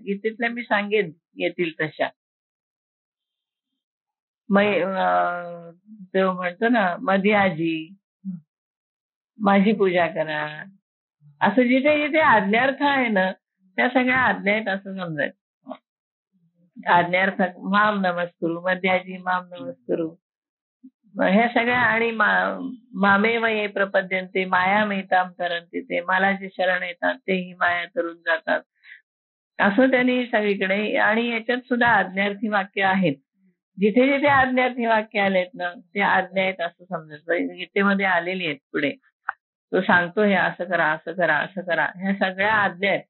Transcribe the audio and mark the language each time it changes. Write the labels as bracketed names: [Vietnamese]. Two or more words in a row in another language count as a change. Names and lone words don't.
[Marathi] गीतेतल्या मी सांगेन येतील तशा. देव म्हणतो ना मध्याजी माझी पूजा करा, असं जिथे जिथे आज्ञार्थ आहे ना त्या सगळ्या आज्ञा आहेत असं समजायचं. [Sanskrit] आज्ञार्थ माम नमस्कुरु, मध्याजी माम नमस्कुरु, [Marathi] ह्या सगळ्या. आणि [Sanskrit] मामेव ये प्रपद्यन्ते मायामेतां तरन्ति ते, [Marathi] मला जे शरण येतात तेही माया तरून जातात, असं त्यांनी सगळीकडे. आणि याच्यात सुद्धा आज्ञार्थी वाक्य आहेत. जिथे जिथे आज्ञार्थी वाक्य आलेत ना ते आज्ञा आहेत असं समजायचं. गीतेमध्ये आलेली आहेत. पुढे तो सांगतो हे असं करा, असं करा, असं करा, ह्या सगळ्या आज्ञा आहेत.